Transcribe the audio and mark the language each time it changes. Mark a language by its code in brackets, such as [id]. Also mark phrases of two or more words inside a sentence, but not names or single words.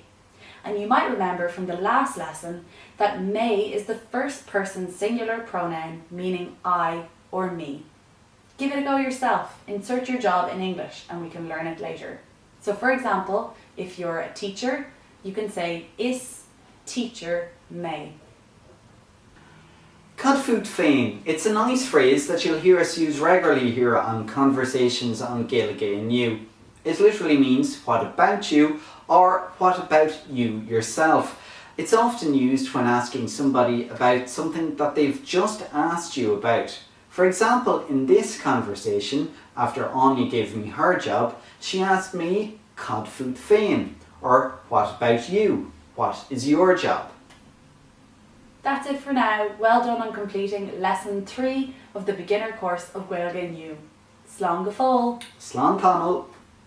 [en] And you might remember from the last lesson that mé is the first person singular pronoun meaning I or me. Give it a go yourself. Insert your job in English and we can learn it later. So for example, if you're a teacher, you can say is teacher mé. [ga] Cad fuad féin. [en] It's a nice phrase that you'll hear us use regularly here on Conversations on Gaeilge Inniu. It literally means what about you or what about you yourself. It's often used when asking somebody about something that they've just asked you about. For example, in this conversation, after Anya gave me her job, she asked me, [ga] cad fuad féin, [en] or what about you? What is your job? That's it for now. Well done on completing Lesson 3 of the beginner course of Gaeilge Inniu. [ga] Slán go fóill. Slán Conal.